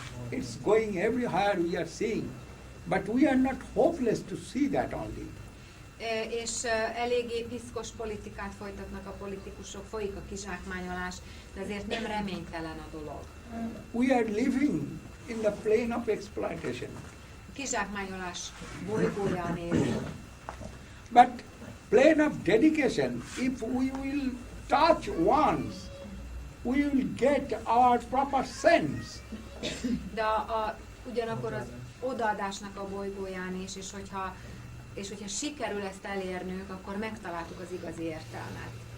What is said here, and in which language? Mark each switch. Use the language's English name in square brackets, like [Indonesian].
[English] It's going everywhere we are seeing. But we are not hopeless to see that only. [Hungarian] És eléggé piszkos politikát folytatnak a politikusok, folyik a kizsákmányolás, de azért nem reménytelen a dolog. [English] We are living in the plane of exploitation. [Hungarian] Kizsákmányolás bolygóján élünk. [English] But plane of dedication, if we will touch once, we will get our proper sense. [Hungarian] De ugyanakkor az odaadásnak a bolygóján is, és hogyha sikerül ezt elérnünk, akkor megtaláltuk az igazi értelmet.